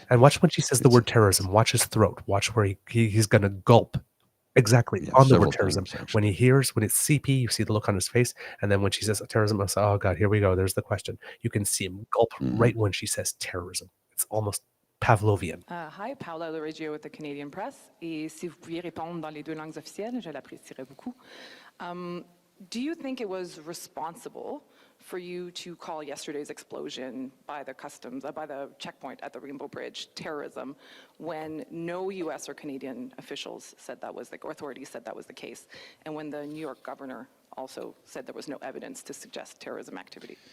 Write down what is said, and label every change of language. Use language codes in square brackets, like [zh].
[en] And watch when she says the word terrorism. Watch his throat. Watch where he's going to gulp. Exactly, Yeah, on the several word terrorism. times, When it's CP, you see the look on his face. And then when she says terrorism, I say, oh God, here we go. There's the question. You can see him gulp right when she says terrorism. It's almost Pavlovian. Hi, Paula Loregio with the Canadian Press. [fr] Et si vous pouviez répondre dans les deux langues officielles, je l'apprécierais beaucoup. [en] Do you think it was responsible for you to call yesterday's explosion by the by the checkpoint at the Rainbow Bridge terrorism when no U.S. or Canadian officials said that was or authorities said that was the case, and when the New York governor also said there was no evidence to suggest terrorism activity?